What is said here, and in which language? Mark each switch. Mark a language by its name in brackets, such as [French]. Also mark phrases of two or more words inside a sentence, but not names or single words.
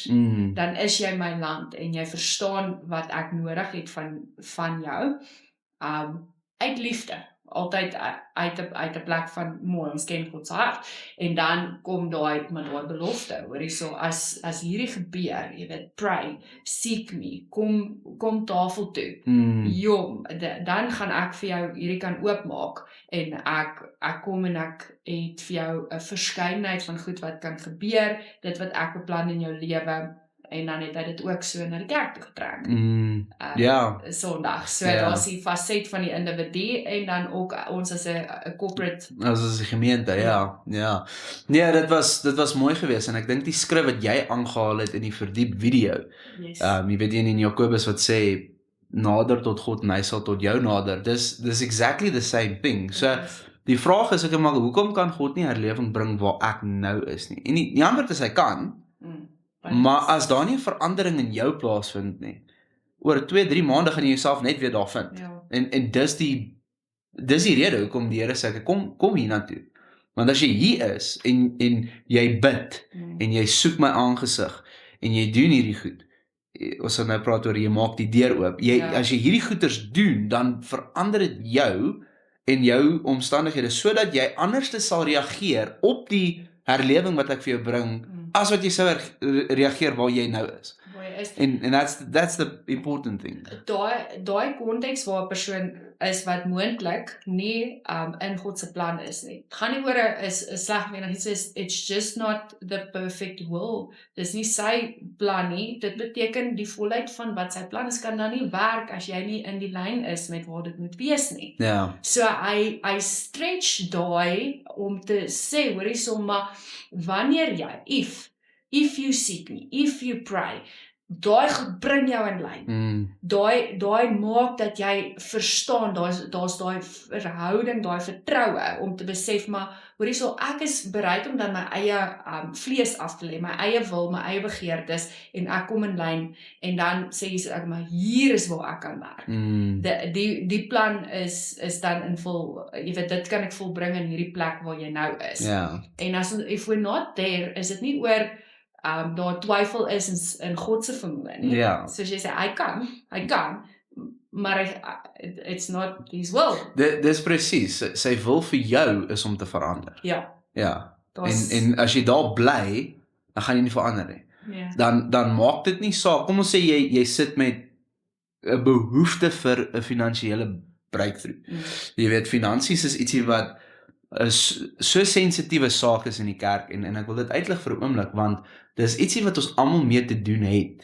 [Afrikaans] Dan is jy my land, en jy verstaan wat ek nodig het van jou, uit liefde, altyd uit 'n plek van mooi, ons ken God se hart, en dan kom daai belofte, hoorie, so as hierdie gebeur, jy weet, [English] pray, seek me, [Afrikaans] kom tafel toe, dan gaan ek vir jou hierdie kan oopmaak, en ek kom en ek het vir jou 'n verskeidenheid van goed wat kan gebeur, dit wat ek beplan in jou lewe, en dan het hy dit ook so na die kerk toe getrek. Sondag. So daar's die facet van die individu en dan ook ons as 'n corporate. As 'n gemeente, ja. Nee, dit was mooi geweest en ek dink die skrif wat jy aangehaal het in die verdiep video. Yes. Jy weet in Jakobus wat sê nader tot God en hy sal tot jou nader. [English] Dis exactly the same thing. [Afrikaans] So die vraag is maar hoekom kan God nie herlewing bring waar ek nou is nie? En die antwoord is hy kan. Maar as daar nie 'n verandering in jou plaasvind nie, oor 2-3 maande gaan jy jouself net weer daar vind. Ja. En dis die rede hoekom die Here sê kom hiernatoe. Want as jy hier is en jy bid en jy soek my aangesig en jy doen hierdie goed. Ons sal nou praat oor jy maak die deur oop. As jy hierdie goeders doen, dan verander dit jou en jou omstandighede sodat jy anders sal reageer op die herlewing wat ek vir jou bring as wat jy sou reageer waar jy nou is. [English] En that's the important thing. [Afrikaans] Daai konteks waar 'n persoon is wat moontlik nie in God se plan is nie. Het gaan nie oor 'n sleg mening, [English] it's just not the perfect will. [Afrikaans] Dis nie sy plan nie. Dit beteken die volheid van wat sy plan is kan dan nie werk as jy nie in die lyn is met waar dit moet wees nie. Ja. [English] So I stretch [Afrikaans] daai om te sê, hoorie sommer, wanneer jy, [English] if you seek me, if you pray, [Afrikaans] daai bring jou in lyn. Daai maak dat jy verstaan, daar's daai verhouding, daai vertroue om te besef, maar hoorie so, ek is bereid om dan my eie vlees af te lê, my eie wil, my eie begeertes, en ek kom in lyn, en dan sê jy, maar hier is waar ek kan werk. Die plan is dan in vol, jy weet, dit kan ek volbring in hierdie plek waar jy nou is. Ja. [English] En if we're not there, [Afrikaans] is dit nie oor daar twyfel is in God se vermoë nie. Ja. Soos jy sê, hy kan, maar [English] it's not his will. [Afrikaans] Dis presies, sy wil vir jou is om te verander. Ja. En as jy daar bly, dan gaan jy nie verander nie. Ja. Dan maak dit nie saak. Kom ons sê jy sit met 'n behoefte vir 'n finansiële breakthrough. Jy weet, finansies is ietsie wat is so sensitiewe saak is in die kerk en ek wil dit uitlig vir 'n oomblik want dis ietsie wat ons almal mee te doen het.